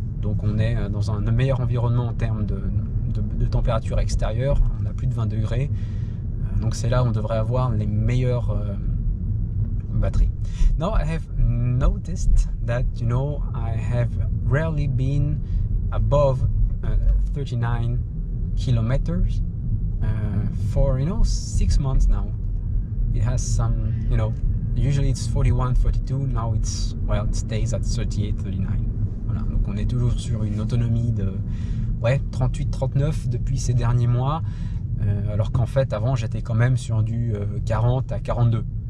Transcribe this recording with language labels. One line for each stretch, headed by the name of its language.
French: Donc on est dans un meilleur environnement en termes de température extérieure. On a plus de 20 degrés, donc c'est là où on devrait avoir les meilleures batteries.
English: Now I have noticed that, you know, I have rarely been above 39 kilometers for, you know, 6 months now. It has some, you know, usually it's 41, 42, now it's, well, it stays at 38, 39.
French: Voilà, donc on est toujours sur une autonomie de 38, 39 depuis ces derniers mois, alors qu'en fait avant j'étais quand même sur du 40 à 42.